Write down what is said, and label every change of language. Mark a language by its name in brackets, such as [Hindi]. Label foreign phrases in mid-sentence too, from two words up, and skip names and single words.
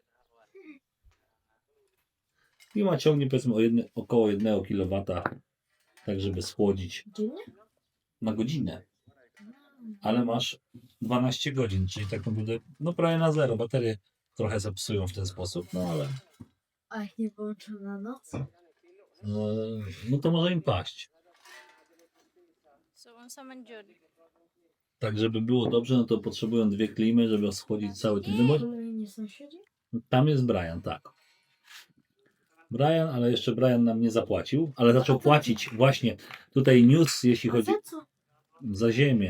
[Polish] Klima ciągnie powiedzmy około 1 kW, tak żeby schłodzić Dziennie? na godzinę. Ale masz 12 godzin, czyli tak naprawdę no prawie na zero. Baterie trochę zepsują w ten sposób, no ale A jak nie wyłączę na noc? no to może im paść. [Cebuano] So, unsa man jud? [Polish] Tak, żeby było dobrze, no to potrzebują 2 klimy, żeby schłodzić cały ten dym. Kolejni sąsiedzi? Tam jest Brian, tak. Brian, ale jeszcze Brian nam nie zapłacił, ale zaczął płacić właśnie tutaj news, jeśli A chodzi za co? za ziemię.